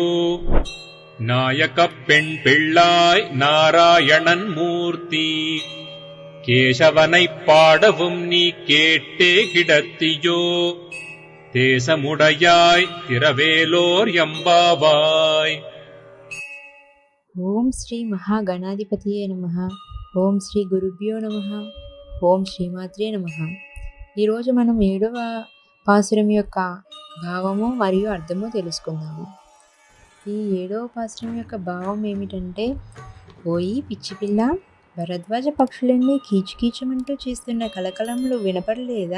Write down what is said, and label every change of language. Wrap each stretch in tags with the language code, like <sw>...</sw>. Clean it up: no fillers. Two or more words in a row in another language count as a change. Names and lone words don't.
<ta>நாயகப் பெண் பிள்ளாய் நாராயணன் மூர்த்தி கேசவனைப் பாடவும் நீ கேட்டே கிடத்தியோ. தேசமுடையாய் திரவேலோர் எம்பாவாய்.</ta> <sa>ఓం శ్రీ మహాగణాధిపతియే నమః. ఓం శ్రీ గురుభ్యో నమః. ఓం శ్రీమాత్రే నమః.</sa> <te>ఈరోజు మనం 7వ పాసురం యొక్క భావము మరియు అర్థము తెలుసుకుందాము. ఈ 7వ పాసురం యొక్క భావం ఏమిటంటే, ఓయి పిచ్చి పిల్ల, భరద్వాజ పక్షులన్నీ కీచుకీచమంటూ చేస్తున్న కలకలంలో వినపడలేదా?</te>